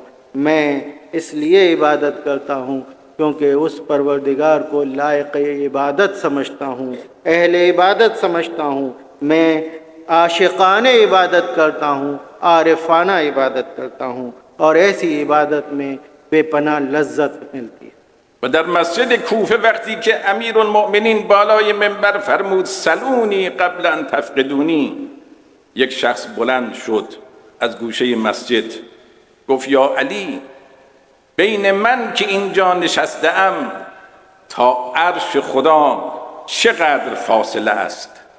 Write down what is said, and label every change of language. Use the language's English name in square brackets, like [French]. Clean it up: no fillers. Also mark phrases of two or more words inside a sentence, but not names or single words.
[Hindi] मैं इसलिए इबादत करता हूँ क्योंकि उस परवरदिगार को लायक इबादत समझता हूँ, अहले इबादत समझता हूँ। मैं आशिक़ाने इबादत करता हूँ, आरिफाना इबादत करता हूँ, और ऐसी इबादत में बेपनाह लज्जत मिलती है। [Persian] و در مسجد کوفه وقتی که امیرالمؤمنین بالای منبر فرمود [Arabic] سلونی قبل ان تفقدونی، [Persian] یک شخص بلند شد از گوشه مسجد گفت یا علی، بین من که اینجا نشسته‌ام تا عرش خدا چقدر فاصله است؟